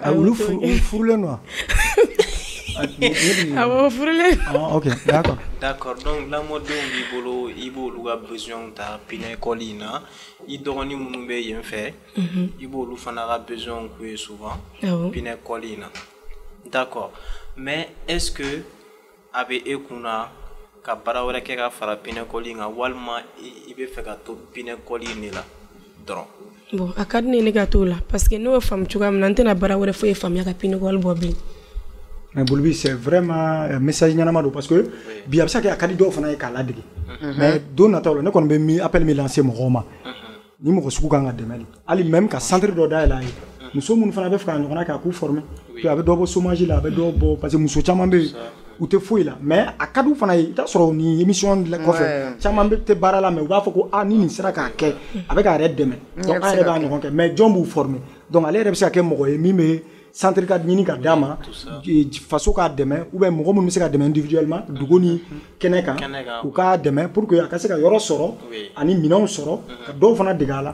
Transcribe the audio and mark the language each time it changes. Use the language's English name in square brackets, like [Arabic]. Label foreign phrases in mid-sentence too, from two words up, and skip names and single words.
[Bambara] olu furulen don awɔ furulen [French] ok d'accord d'accord donc [Bambara] lamɔdenw b'i bolo i b'olu ka besoin ta pinɛ école in na i dɔgɔnin minnu bɛ yen fɛ i b'olu fana ka besoin k'u ye souvent pinɛ école in na [French] d'accord mais est-ce que [Bambara] a bɛ e kunna ka baara wɛrɛ kɛ ka fara pinɛ école in kan walima i bɛ fɛ ka to pinɛ école in de la dɔrɔn bon a ka di ne ka to la [French] parce que [Bambara] n'o ye faamu cogoya min na n tɛna baara wɛrɛ foyi faamuya ka pinɛ école bɔ bilen mais Bouloubi [French] c'est vraiment message [Bambara] ɲanama don [French] parce que [Bambara] bi a bɛ se ka kɛ a ka di dɔw fana ye k'a ladege mais don nataw la ne kɔni bɛ min appel min lancer mɔgɔw ma ni mɔgɔ sugu kan ka dɛmɛ de hali même ka centre dɔ dayɛlɛ a ye muso minnu fana bɛ fɛ ka ɲɔgɔnna kɛ a k'u [French] former puis [Bambara] a bɛ dɔ bɔ chômage la a bɛ dɔ bɔ [French] parce que [Bambara] muso caman bɛ yen u tɛ foyi la mais a ka d'u fana ye i t'a sɔrɔ ni émission kɔfɛ caman tɛ baara la mais u b'a fɔ ko ni nin sera k'a kɛ a bɛ k'a yɛrɛ dɛmɛ donc an yɛrɛ b'a ɲɔgɔn kɛ mais jɔn b'u [French] former donc [Bambara] ale yɛrɛ bɛ se ka kɛ mɔgɔ ye min bɛ centre ka ɲini ka d'a ma faso k'a dɛmɛ [French] ou bien [Bambara] mɔgɔ minnu bɛ se ka dɛmɛ individuellement dugu ni kɛnɛ kan u k'a dɛmɛ [French] pour que [Bambara] a ka se ka yɔrɔ sɔrɔ ani minɛnw sɔrɔ ka dɔw fana dege a la